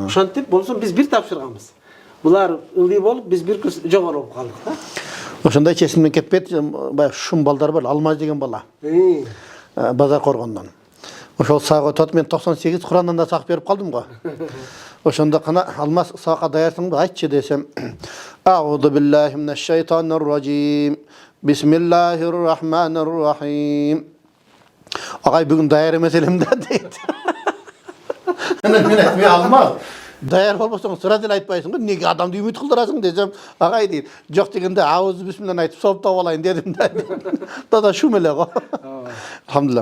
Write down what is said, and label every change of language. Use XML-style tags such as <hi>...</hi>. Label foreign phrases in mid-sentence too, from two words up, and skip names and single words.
<ky>Ошентип болсо биз бир тапшырганбыз. Булар ылдый болуп, биз бир курс жогору болуп калдык да. Ошондой чечимден кетпейт, баягы шум балдар бар, Алмаз деген бала. Базар Коргондон. Ошол сага өтөт, мен 98 Курандан да сак берип калдым го. Ошондо кана Алмаз сага даярсыңбы айтчы десем,</ky> <ar>أعوذ بالله من الشيطان الرجيم. بسم الله الرحمن الرحيم.</ar> <ky>Агай бүгүн даяр эмес элем да дейт. Мен айтмай Алмаз. Даяр болбосоң сура деле айтпайсың го, неге адамды үмүт кылдырасың десем, агай дейт. Жок дегенде</ky> <ar>أعوذ بسم الله</ar> <ky>айтып соптоп алайын дедим да. Дада шум эле го. Алхамдулилlah.</ky>